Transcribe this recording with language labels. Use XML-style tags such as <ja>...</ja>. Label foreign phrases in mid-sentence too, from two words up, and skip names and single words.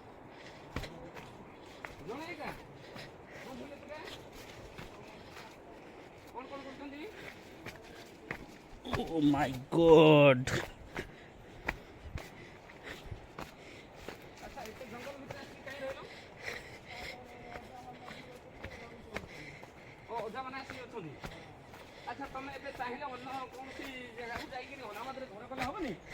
<or>ଜଣେ ଏକା? କଣ କରୁଛନ୍ତି?</or> <en>Oh my God.</en> <or>ଆଚ୍ଛା ଏତେ ଜଙ୍ଗଲ ଭିତରେ ଆସିକି କାହିଁ ରହିଲ? ଓ ଅଜା ମାନେ ଆସିକି ଅଛନ୍ତି। ଆଚ୍ଛା ତମେ ଏବେ ଚାହିଁଲେ ଅନ୍ୟ କୌଣସି ଜାଗାକୁ ଯାଇକିରି ଅନାମତରେ ଘର କଲେ ହବନି?</or>